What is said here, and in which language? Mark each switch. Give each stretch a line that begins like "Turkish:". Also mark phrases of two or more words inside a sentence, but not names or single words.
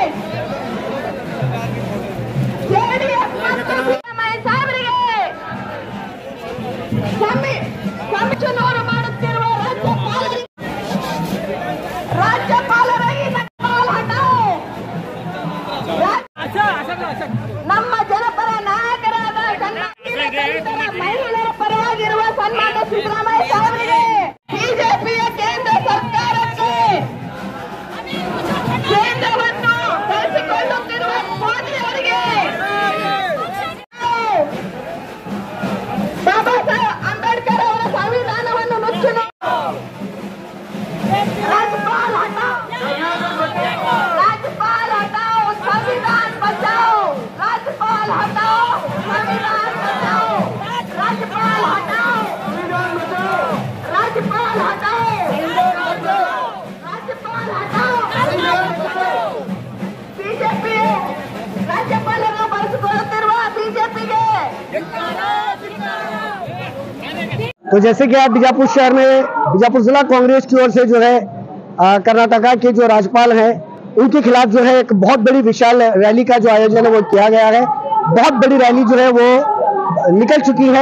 Kannada: ಜೆಡಿಎಸ್ ಮತ್ತು ಸಿದ್ದರಾಮಯ್ಯ ಸಾಹೇಬರಿಗೆ ಸಂಚುನೂರು ಮಾಡುತ್ತಿರುವ ರಾಜ್ಯಪಾಲರಿಗೆ ನಮ್ಮ ಜನಪರ ನಾಯಕರಾದ ಮಹಿಳೆಯರ ಪರವಾಗಿರುವ ಸನ್ಮಾನ್ಯ ಸಿದ್ದರಾಮಯ್ಯ ಸಾಹೇಬರಿಗೆ ಬಿಜೆಪಿಯ ಕೇಂದ್ರ ಸರ್ಕಾರಕ್ಕೆ ಕೇಂದ್ರವನ್ನು ಬಳಸಿಕೊಳ್ಳುತ್ತಿರುವ ಮೋದಿ ಅವರಿಗೆ ಬಾಬಾ ಸಾಹೇಬ್ ಅಂಬೇಡ್ಕರ್ ಅವರ ಸಂವಿಧಾನವನ್ನು ನುಚ್ಚು
Hindi: राज्यपाल हटाओ, राज्यपाल हटाओ, संविधान बचाओ, राज्यपाल हटाओ, संविधान बचाओ, राज्यपाल हटाओ, राज्यपाल हटाओ, राज्यपाल हटाओ, बीजेपी
Kannada: ರಾಜ್ಯಪಾಲರನ್ನು ಬಳಸಿಕೊಳ್ಳುತ್ತಿರುವ ಬಿಜೆಪಿಗೆ
Hindi: तो जैसे कि आप बीजापुर शहर में बीजापुर जिला कांग्रेस की ओर से जो है कर्नाटका के जो राज्यपाल हैं उनके खिलाफ जो है एक बहुत बड़ी विशाल रैली का जो आयोजन है वो किया गया है। बहुत बड़ी रैली जो है वो निकल चुकी है।